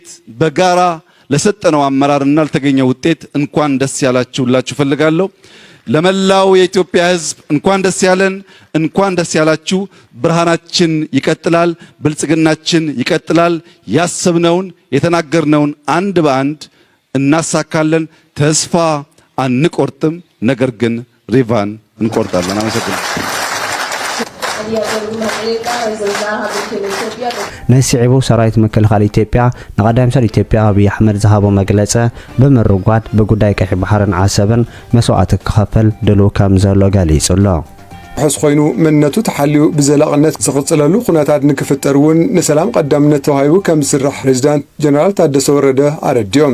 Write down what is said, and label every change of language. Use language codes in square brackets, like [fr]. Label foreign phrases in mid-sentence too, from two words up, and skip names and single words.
[am] በጋራ ለሰጠነው አመራርና ለተገኘው ውጤት እንኳን ደስ ያላችሁላችሁ ፈልጋለሁ። ለመላው የኢትዮጵያ ሕዝብ እንኳን ደስ ያለን፣ እንኳን ደስ ያላችሁ። ብርሃናችን ይቀጥላል፣ ብልጽግናችን ይቀጥላል። ያሰብነውን የተናገርነውን አንድ በአንድ እናሳካለን። ተስፋ አንቆርጥም፣ ነገር ግን ሪቫን እንቆርጣለን። አመሰግናለሁ። [ti] ናይ ስዒቡ ሰራዊት ምክልኻል ኢትዮጵያ ንቀዳማይ ሚኒስትር ኢትዮጵያ አብይ አሕመድ ዝሃቦ መግለፂ ብምርጓድ ብጉዳይ ቀይሕ ባሕርን ዓሰብን መስዋዕቲ ክኸፍል ድሉው ከም ዘሎ ገሊጹ ኣሎ። ሕስ ኮይኑ መንነቱ ተሓልዩ ብዘላቕነት ዝቕፅለሉ ኩነታት ንክፍጠር እውን ንሰላም ቀዳምነት ተዋሂቡ ከም ዝስራሕ ፕሬዚዳንት ጀነራል ታደሰ ወረደ አረድዮም።